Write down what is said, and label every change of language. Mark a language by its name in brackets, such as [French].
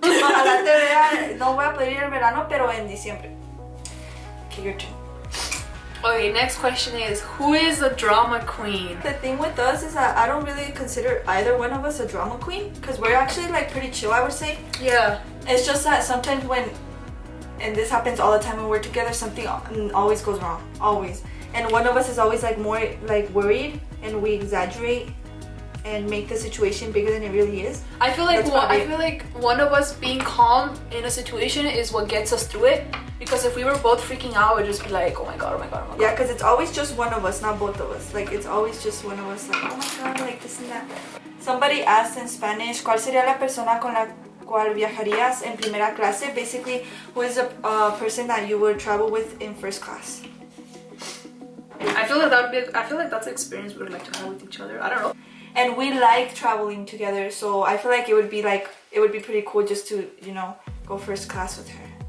[Spanish] Ojalá te vea, no voy a poder ir en verano, pero en diciembre. [English] Okay, your turn. Okay, next question is, who is a drama queen? The thing with us is that I don't really consider either one of us a drama queen, because we're actually like pretty chill, I would say. Yeah. It's just that sometimes when, and this happens all the time when we're together, something always goes wrong, always. And one of us is always like more like worried, and we exaggerate and make the situation bigger than it really is. I feel like one of us being calm in a situation is what gets us through it. Because if we were both freaking out, it would just be like, oh my god, oh my god, oh my god. Yeah, because it's always just one of us, not both of us. Like, it's always just one of us, like, oh my god, like this and that. Somebody asked in Spanish, [Spanish] ¿cuál sería la persona con la cual viajarías en primera clase? [English] Basically, who is a person that you would travel with in first class? I feel like that's an experience we would like to have with each other. I don't know. And we like traveling together, so I feel like it would be pretty cool just to, you know, go first class with her.